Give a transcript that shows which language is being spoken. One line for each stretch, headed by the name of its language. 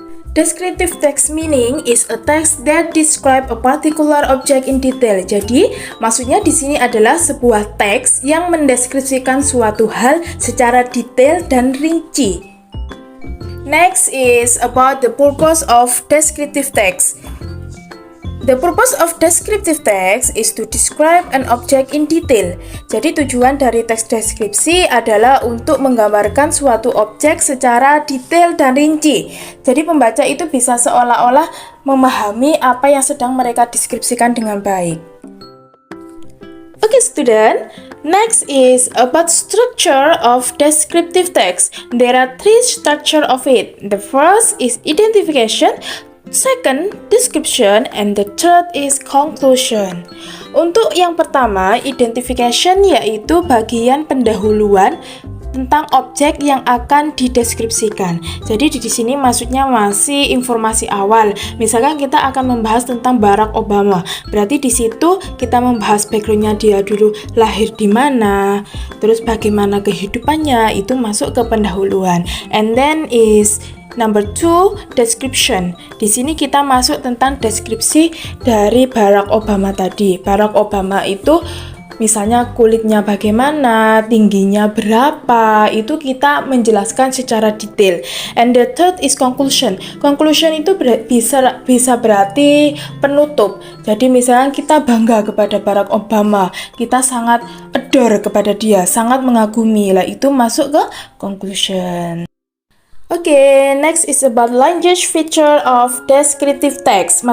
English: Descriptive text meaning is a text that describe a particular object in detail.
Indonesian: Jadi, maksudnya di sini adalah sebuah teks yang mendeskripsikan suatu hal secara detail dan rinci.
English: Next is about the purpose of descriptive text. The purpose of descriptive text is to describe an object in detail.
Indonesian: Jadi tujuan dari teks deskripsi adalah untuk menggambarkan suatu objek secara detail dan rinci. Jadi pembaca itu bisa seolah-olah memahami apa yang sedang mereka deskripsikan dengan baik.
English: Okay, student. Next is about structure of descriptive text. There are three structure of it. The first is identification, second, description, and the third is conclusion.
Indonesian: Untuk yang pertama, identification yaitu bagian pendahuluan tentang objek yang akan dideskripsikan. Jadi di sini maksudnya masih informasi awal. Misalkan kita akan membahas tentang Barack Obama. Berarti di situ kita membahas backgroundnya dia dulu lahir di mana, terus bagaimana kehidupannya, itu masuk ke pendahuluan.
English: And then is Number 2, description.
Indonesian: Di sini kita masuk tentang deskripsi dari Barack Obama tadi. Barack Obama itu misalnya kulitnya bagaimana, tingginya berapa, itu kita menjelaskan secara detail.
English: And the third is conclusion.
Indonesian: Conclusion itu bisa berarti penutup. Jadi misalnya kita bangga kepada Barack Obama, kita sangat adore kepada dia, sangat mengagumi, lah itu masuk ke conclusion.
English: Oke, next is about language feature of descriptive text.